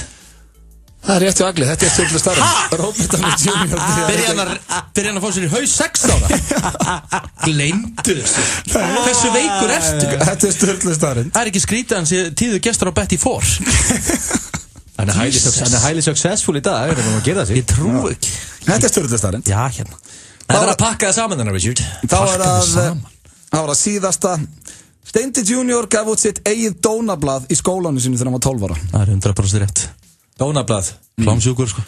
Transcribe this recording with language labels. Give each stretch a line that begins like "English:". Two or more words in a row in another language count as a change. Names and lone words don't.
Icelandic: Það er rétt hjá Agli, þetta er sturlu staðreynd. Robert Downey Jr. Byrja hann að fá sér í haus 6 ára. Gleymdu þessu. Hversu veikur ertu? Þetta er sturlu staðreynd. Það er ekki skrítið hans tíðu gestur á Betty 4. Hann er
English: highly successful
Icelandic: í dag, er það að gera sig? Ég trú ekki. Þetta er sturlu staðreynd. Já, hérna. Það er að pakka það saman þarna, Richard. Það var að síðasta. Steindi Junior gaf út sitt eigið dónablað í skólanum sinu þegar hann var 12 ára. Það er 100% rétt. Dónablað? Klámsjúkur, sko.